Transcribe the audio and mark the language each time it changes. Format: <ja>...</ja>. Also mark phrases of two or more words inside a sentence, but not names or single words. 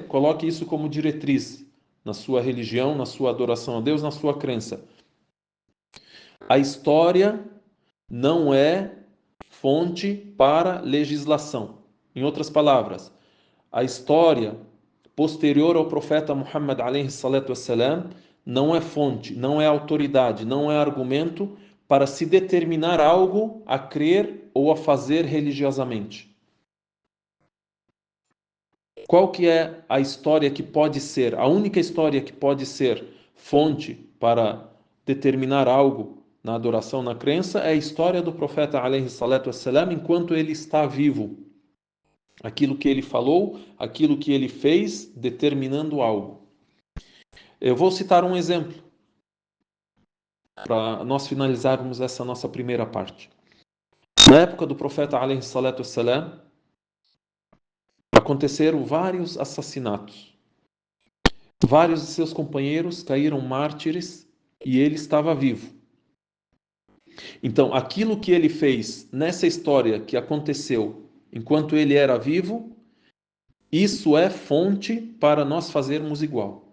<pt>Coloque isso como diretriz na sua religião, na sua adoração a Deus, na sua crença. A história não é fonte para legislação. Em outras palavras, a história posterior ao profeta Muhammad</pt> <ar>عليه الصلاة والسلام</ar> <pt>não é fonte, não é autoridade, não é argumento para se determinar algo a crer ou a fazer religiosamente. Qual que é a história que pode ser, a única história que pode ser fonte para determinar algo na adoração, na crença, é a história do profeta</pt> <ar>عليه الصلاة والسلام</ar> <pt>enquanto ele está vivo. Aquilo que ele falou, aquilo que ele fez, determinando algo. Eu vou citar um exemplo para nós finalizarmos essa nossa primeira parte. Na época do profeta</pt> <ar>عليه الصلاة والسلام,</ar> <pt>aconteceram vários assassinatos. Vários de seus companheiros caíram mártires e ele estava vivo. Então, aquilo que ele fez nessa história que aconteceu enquanto ele era vivo, isso é fonte para nós fazermos igual.</pt>